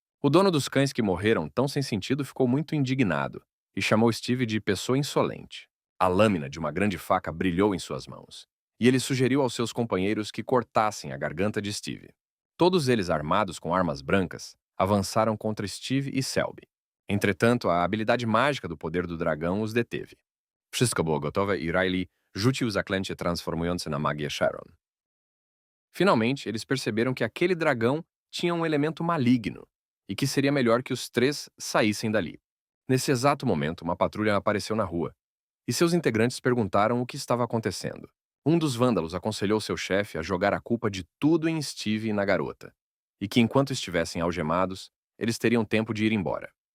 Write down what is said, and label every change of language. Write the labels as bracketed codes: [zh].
[pt] O dono dos cães que morreram tão sem sentido ficou muito indignado e chamou Steve de pessoa insolente. A lâmina de uma grande faca brilhou em suas mãos, e ele sugeriu aos seus companheiros que cortassem a garganta de Steve. Todos eles, armados com armas brancas, avançaram contra Steve e Selby. Entretanto, a habilidade mágica do poder do dragão os deteve. [pl] Wszystko było gotowe i Riley rzucił zaklęcie transformujące na magię Sharon. [pt] Finalmente, eles perceberam que aquele dragão tinha um elemento maligno e que seria melhor que os 3 saíssem dali. Nesse exato momento, uma patrulha apareceu na rua, e seus integrantes perguntaram o que estava acontecendo. Um dos vândalos aconselhou seu chefe a jogar a culpa de tudo em Steve e na garota, e que enquanto estivessem algemados, eles teriam tempo de ir embora.